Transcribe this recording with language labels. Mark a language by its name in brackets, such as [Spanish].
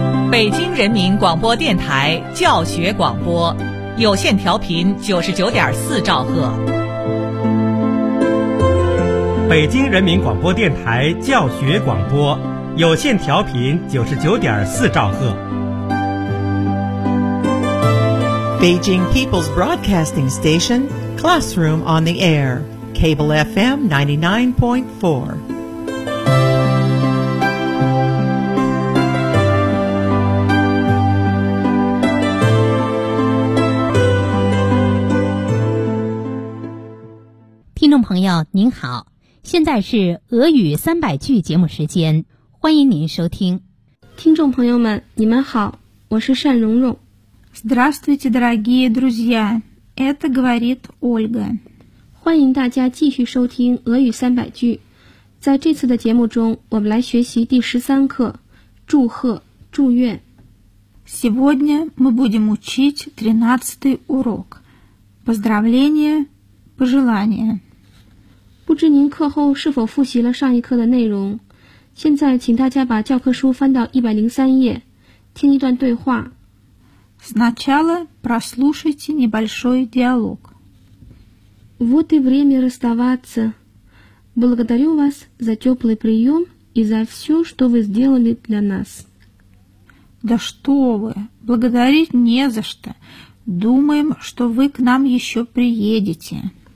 [Chinese] 北京人民广播电台教学广播，有线调频99.4兆赫。北京人民广播电台教学广播，有线调频99.4兆赫。 [English] Beijing People's Broadcasting Station, Classroom on the Air, Cable FM 99.4. Hello, [Chinese] 朋友您好，现在是俄语300句节目时间，欢迎您收听。听众朋友们你们好，我是单蓉蓉。 [Russian] Здравствуйте, дорогие друзья, это говорит Ольга. [Chinese] 欢迎大家继续收听俄语300句。在这次的节目中我们来学习第13课，祝贺祝愿。 [Russian] Сегодня мы будем учить 13 урок. Поздравления, пожелания. [Chinese] 不知您课后是否复习了上一课的内容，现在请大家把教科书翻到103页，听一段对话。 [Russian] Сначала прослушайте небольшой диалог. Вот и время расставаться. Благодарю вас за теплый прием и за все, что вы сделали для нас. Да что вы, благодарить не за что. Думаем, что вы к нам еще приедете.